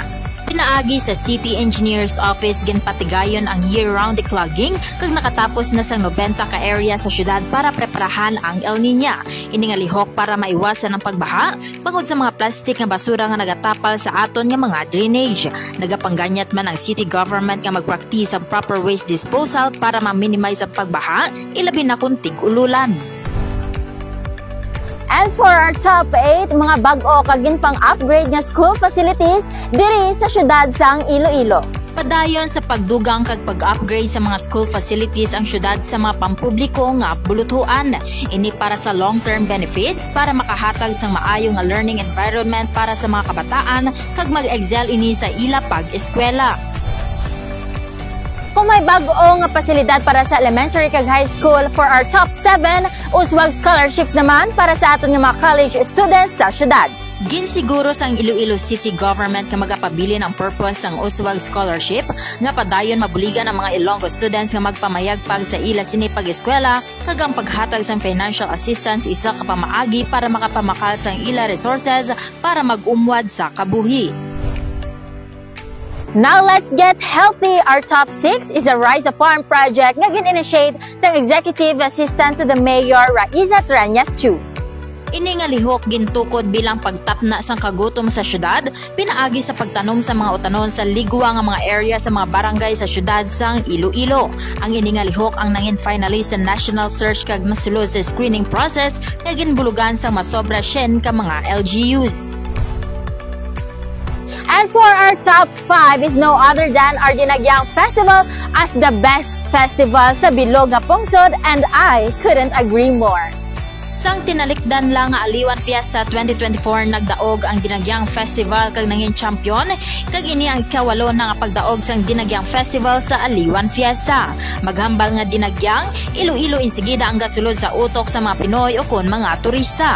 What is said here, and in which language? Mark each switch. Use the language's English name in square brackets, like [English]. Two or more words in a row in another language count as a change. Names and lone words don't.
[Hiligaynon] Pinaagi sa City Engineer's Office ginpatigayon ang [English] year-round declogging [Hiligaynon] kag nakatapos na sang 90 ka area sa syudad para preparahan ang El Nino. Ini nga lihok para maiwasan ang pagbaha bangod sa mga plastik nga basura nga nagatapal sa aton nga mga drainage. Nagapangganyat man ang city government nga magpractice ang [English] proper waste disposal [Hiligaynon] para ma-minimize ang pagbaha, ilabi na kung tig-ululan. [English] And for our top 8, [Hiligaynon] mga bag-o kagin pang-upgrade nga school facilities diri sa syudad sang Iloilo. Padayon sa pagdugang kag pag-upgrade sa mga [English] school facilities [Hiligaynon] ang syudad sa mga pampubliko nga bulutuan. Ini para sa [English] long-term benefits [Hiligaynon] para makahatag sang maayo nga [English] learning environment [Hiligaynon] para sa mga kabataan kag mag-excel ini sa ila pag-eskwela. Kung may bag-o nga pasilidad para sa elementary kag [English] high school, for our top 7, [Hiligaynon] uswag scholarships naman para sa aton nga mga [English] college students [Hiligaynon] sa syudad. Ginsiguro sang Iloilo City Government nga magapabilin ang purpose sang uswag scholarship nga padayon mabuligan ang mga Ilonggo students nga magpamayagpag sa ila sini pag-eskwela kag ang paghatag sang [English] financial assistance [Hiligaynon] isa ka pamaagi para makapamakal sang ila resources para mag-umwad sa kabuhi. [English] Now let's get healthy. Our top 6 is a Rise a Farm project [Hiligaynon] nga gin-initiate sa [English] Executive Assistant to the Mayor Raiza Triañas Chu. [Hiligaynon] Ini nga lihok gintukod bilang pagtapna sang kagutom sa syudad, pinaagi sa pagtanom sa mga utanon sa ligwa nga mga area sa mga barangay sa syudad sang Iloilo. Ang ini nga lihok ang nangin finalist sa [English] national search [Hiligaynon] kag masulod sa [English] screening process [Hiligaynon] nga ginbulugan sa masobra 10 ka mga LGUs. [English] And for our top 5 is no other than our Dinagyang Festival as the best festival [Hiligaynon] sa bilog nga pungsod, [English] and I couldn't agree more. [Hiligaynon] Sang tinalikdan lang nga Aliwan Fiesta 2024 nagdaog ang Dinagyang Festival kag nangin champion kag ini ang ikawalo na nga pagdaog sang Dinagyang Festival sa Aliwan Fiesta. Maghambal nga Dinagyang, Iloilo insigida ang gasulod sa utok sa mga Pinoy o kon mga turista.